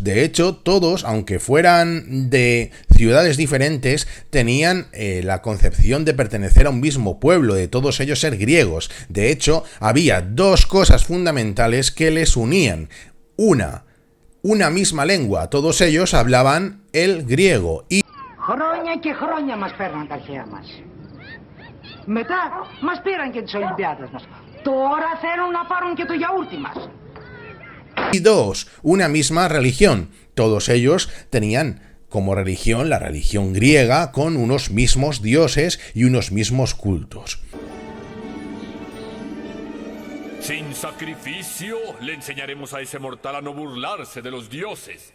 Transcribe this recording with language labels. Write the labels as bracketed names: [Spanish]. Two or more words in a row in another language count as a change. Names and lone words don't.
[Spanish] De hecho, todos, aunque fueran de ciudades diferentes, tenían la concepción de pertenecer a un mismo pueblo, de todos ellos ser griegos. De hecho, había dos cosas fundamentales que les unían. Una misma lengua, todos ellos hablaban el griego y [Greek] Χρόνια και χρόνια μας παίρναν τα αρχαία μας. Μετά μας πήραν και τις Ολυμπιάδες μας. Τώρα θέλουν να πάρουν και το γιαούρτι μας. [Spanish] Y dos, una misma religión. Todos ellos tenían como religión la religión griega con unos mismos dioses y unos mismos cultos. Sin sacrificio, le enseñaremos a ese mortal a no burlarse de los dioses.